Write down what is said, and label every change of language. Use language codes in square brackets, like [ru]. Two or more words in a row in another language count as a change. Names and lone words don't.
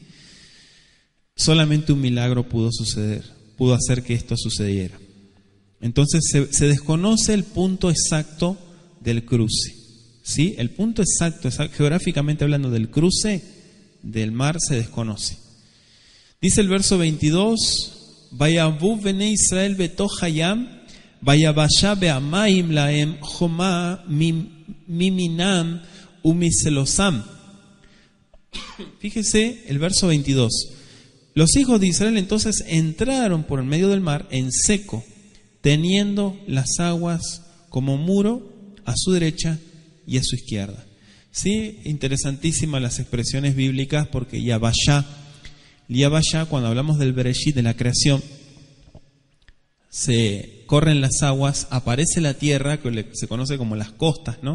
[es] Solamente un milagro pudo hacer que esto sucediera. Entonces, se desconoce el punto exacto del cruce, ¿sí? El punto exacto, geográficamente hablando, del cruce del mar se desconoce. Dice el verso 22, [he] ויבאו בני ישראל בתוך הים ביבשה והמים להם חומה מימינם ומשמאלם. [es] Fíjese el verso 22. Los hijos de Israel entonces entraron por el medio del mar en seco, teniendo las aguas como muro a su derecha y a su izquierda. Sí, interesantísimas las expresiones bíblicas porque Yabashá Liabaya, cuando hablamos del Bereshit, de la creación, se corren las aguas, aparece la tierra, que se conoce como las costas, ¿no?